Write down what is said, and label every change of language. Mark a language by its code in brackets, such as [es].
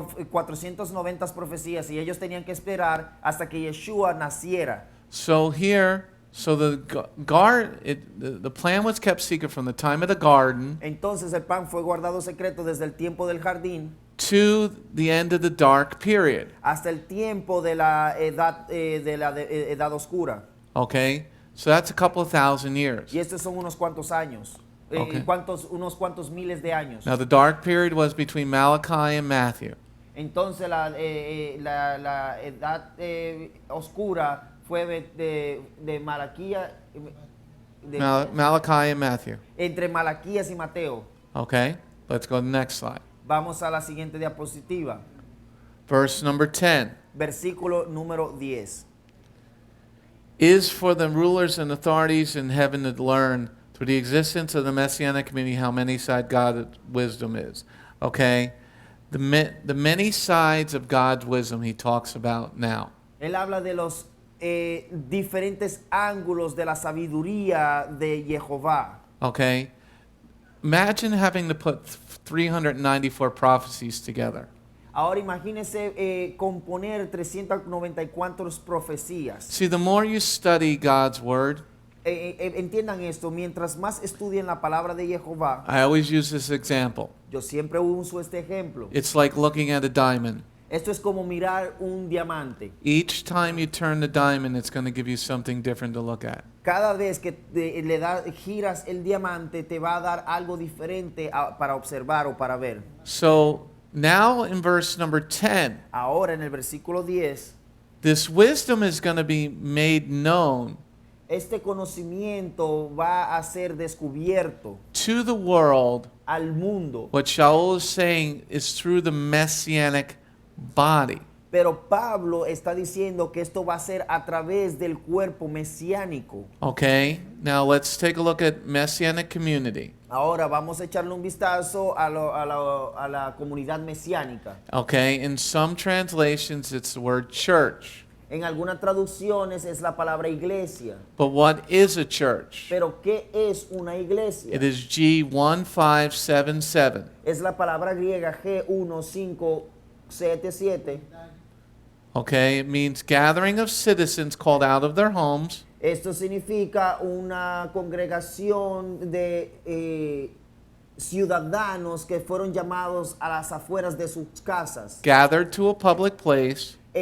[es] 490 profecías y ellos tenían que esperar hasta que Yeshua naciera. [en] So here, the plan was kept secret from the time of the garden [es] Entonces el plan fue guardado secreto desde el tiempo del jardín [en] to the end of the dark period. [es] hasta el tiempo de la edad oscura. [en] Okay? So that's a couple of thousand years. [es] Y estos son unos cuantos años. [en] Okay. [es] Unos cuantos miles de años. [en] Now the dark period was between Malachi and Matthew. [es] Entonces la edad oscura fue de Malaquía, [en] Malachi and Matthew. [es] entre Malaquías y Mateo. [en] Okay? Let's go to the next slide. [es] Vamos a la siguiente diapositiva. [en] Verse number 10. [es] Versículo número 10. [en] Is for the rulers and authorities in heaven to learn through the existence of the Messianic community, how many-sided God's wisdom is. Okay? The many sides of God's wisdom he talks about now. [es] Él habla de los diferentes ángulos de la sabiduría de Yehovah. [en] Okay? Imagine having to put 394 prophecies together. [es] Ahora imagínese componer 394 profecías. [en] See, the more you study God's word, [es] Entiendan esto, mientras más estudien la palabra de Yehovah, [en] I always use this example. [es] yo siempre uso este ejemplo. [en] It's like looking at a diamond. [es] Esto es como mirar un diamante. [en] Each time you turn the diamond, it's going to give you something different to look at. [es] Cada vez que giras el diamante, te va a dar algo diferente para observar o para ver. [en] So now in verse number 10, [es] Ahora en el versículo 10, [en] this wisdom is going to be made known [es] este conocimiento va a ser descubierto [en] to the world. [es] al mundo. [en] What Sha'ul is saying is through the Messianic body. [es] Pero Pablo está diciendo que esto va a ser a través del cuerpo mesiánico. [en] Okay, now let's take a look at Messianic community. [es] Ahora vamos a echarle un vistazo a la comunidad mesiánica. [en] Okay, in some translations it's the word church. [es] En algunas traducciones es la palabra iglesia. [en] But what is a church? [es] Pero ¿qué es una iglesia? [en] It is G1577. [es] Es la palabra griega G1577. [en] Okay, it means gathering of citizens called out of their homes [es] Esto significa una congregación de ciudadanos que fueron llamados a las afueras de sus casas. [en] gathered to a public place